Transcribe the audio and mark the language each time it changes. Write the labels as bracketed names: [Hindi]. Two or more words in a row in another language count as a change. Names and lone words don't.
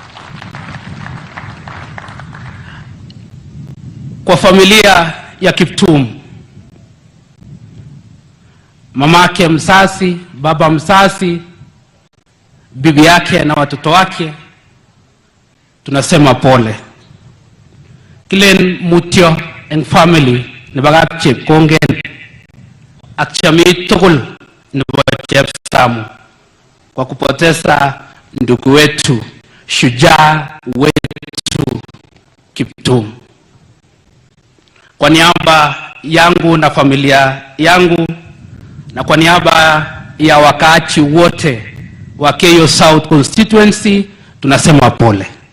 [Swahili] Kwa familia ya Kiptum, mamake mzazi, baba mzazi, bibi yake na watoto wake, tunasema pole. [Kalenjin] Kilen mutyo en family ne bagap chep kongen ak chami tugul ne chep Samu [Swahili] kwa kupoteza ndugu wetu, shujaa wetu Kiptum. Kwa niaba yangu na familia yangu, na kwa niaba ya wakaaji wote wa KISII South Constituency, tunasema pole.